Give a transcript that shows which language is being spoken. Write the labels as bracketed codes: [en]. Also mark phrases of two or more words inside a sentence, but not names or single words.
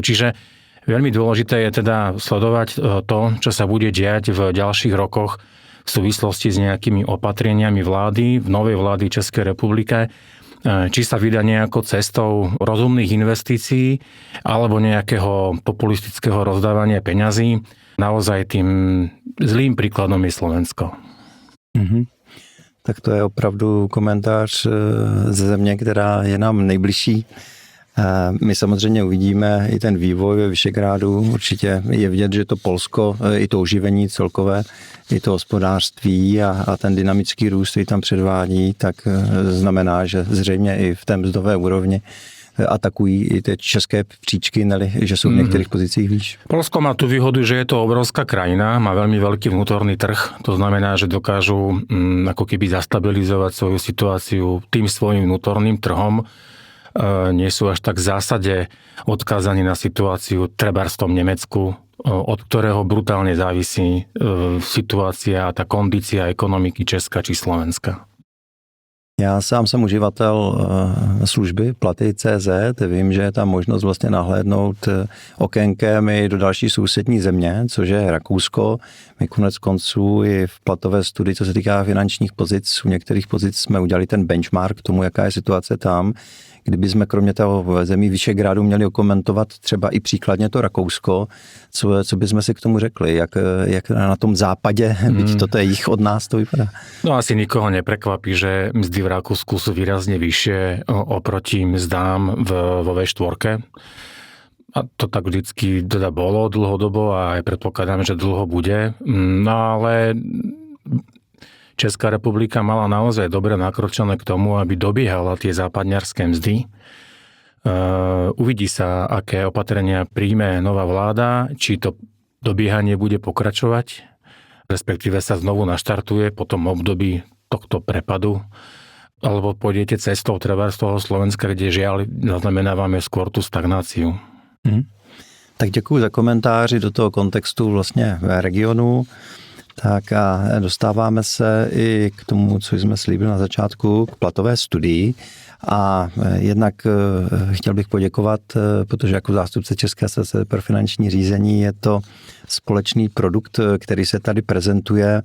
[sk] Čiže veľmi dôležité je teda sledovať to, čo sa bude diať v ďalších rokoch v súvislosti s nejakými opatreniami vlády, v novej vlády Českej republike, či sa vydá nejakou cestou rozumných investícií alebo nejakého populistického rozdávania peňazí. Naozaj tým zlým príkladom je Slovensko. Mm-hmm. [cs] Tak to je opravdu komentář ze země, která je nám nejbližší. My samozřejmě uvidíme i ten vývoj ve Visegrádu. Určitě je vidět, že to Polsko, i to oživení celkové, i to hospodářství a ten dynamický růst, který tam předvádí, tak znamená, že zřejmě i v té mzdové úrovni atakují i ty české příčky, že jsou v některých pozicích výš. [sk] Polsko má tu výhodu, že je to obrovská krajina, má veľmi veľký vnútorný trh, to znamená, že dokážu ako keby zastabilizovať svoju situáciu tým svojím vnútorným trhom. Nie sú až tak v zásade odkázaní na situáciu trebárs v tom Nemecku, od ktorého brutálne závisí situácia a tá kondícia ekonomiky Česka či Slovenska. [cs] Já sám jsem uživatel služby Platy.cz, vím, že je tam možnost vlastně nahlédnout okénkem i do další sousední země, což je Rakousko. My konec konců i v platové studii, co se týká finančních pozic, u některých pozic jsme udělali ten benchmark k tomu, jaká je situace tam. Kdyby jsme kromě toho zemí Visegrádu měli okomentovat třeba i příkladně to Rakousko, co bychom si k tomu řekli, jak na tom západě, byť toto je jich od nás, to vypadá? [sk] No asi nikoho neprekvapí, že mzdy v Rakúsku sú výrazne vyššie oproti mzdám vo V4. A to tak vždycky teda bolo dlhodobo a aj predpokladám, že dlho bude. No ale Česká republika mala naozaj dobre nakročené k tomu, aby dobiehala tie západňarské mzdy. Uvidí sa, aké opatrenia príjme nová vláda, či to dobiehanie bude pokračovať, respektíve sa znovu naštartuje po tom období tohto prepadu, alebo pôjdete cestou treba z toho Slovenska, kde žiaľ zaznamenávame skôr tú stagnáciu. [cs] Tak děkuji za komentáři do toho kontextu vlastně regionu. Tak a dostáváme se i k tomu, co jsme slíbili na začátku, k platové studii. A jednak chtěl bych poděkovat, protože jako zástupce České asociace pro finanční řízení je to společný produkt, který se tady prezentuje.